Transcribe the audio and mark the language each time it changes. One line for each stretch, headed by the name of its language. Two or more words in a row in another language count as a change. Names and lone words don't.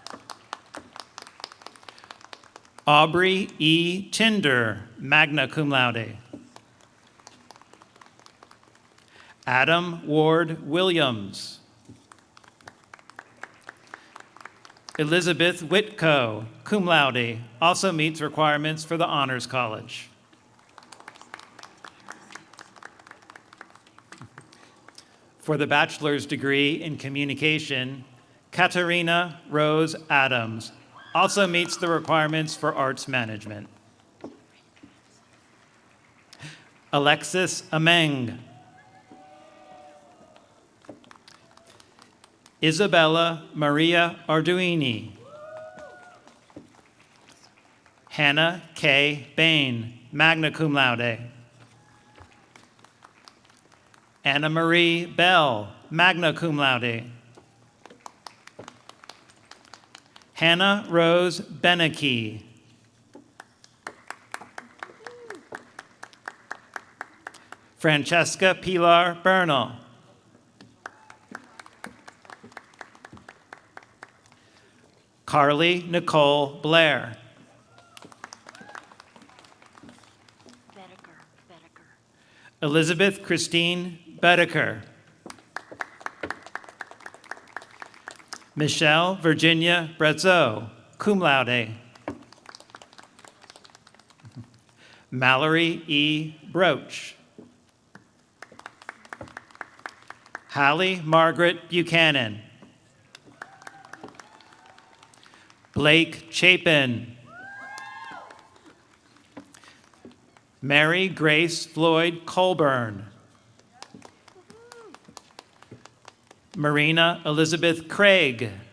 English: Aubrey E. Tinder,
Latin: magna cum laude.
English: Adam Ward Williams. Elizabeth Whitco,
Latin: cum laude,
English: also meets requirements for the Honors College. For the bachelor's degree in communication, Katarina Rose Adams also meets the requirements for arts management. Alexis Ameng. Isabella Maria Arduini. Hannah K. Bain,
Latin: magna cum laude.
English: Anna Marie Bell,
Latin: magna cum laude.
English: Hannah Rose Beneke. Francesca Pilar Bernal. Carly Nicole Blair. Elizabeth Christine Bedeker. Michelle Virginia Brezzo,
Latin: cum laude.
English: Mallory E. Broach. Hallie Margaret Buchanan. Blake Chapin. Mary Grace Floyd Colburn. Marina Elizabeth Craig.